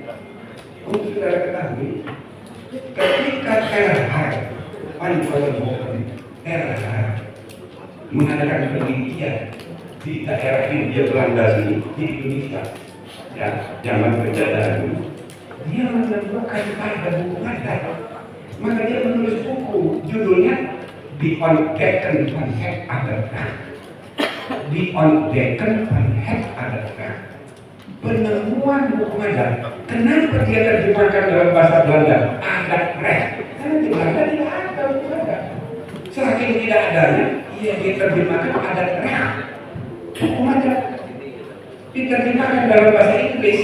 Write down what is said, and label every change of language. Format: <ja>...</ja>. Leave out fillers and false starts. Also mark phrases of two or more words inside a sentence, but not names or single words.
<id>Untuk saudara ketahui, ketika RR paling RR mengadakan penelitian di daerah Hindia Belanda sini di Indonesia, zaman penjajahan, dia menemukan ada buku adat. Maka dia menulis buku judulnya Ontdekken van het Aderkant. Ontdekken van het Aderkant. Penemuan hukum adat. Kenapa dia terjemahkan dalam bahasa Belanda?</id> <nl>Adat recht.</nl> <id>Karena di Belanda tidak ada hukum adat. Saking tidak adanya, dia diterjemahkan</id> <nl>adat recht.</nl> <id>Hukum adat diterjemahkan dalam bahasa Inggris.</id>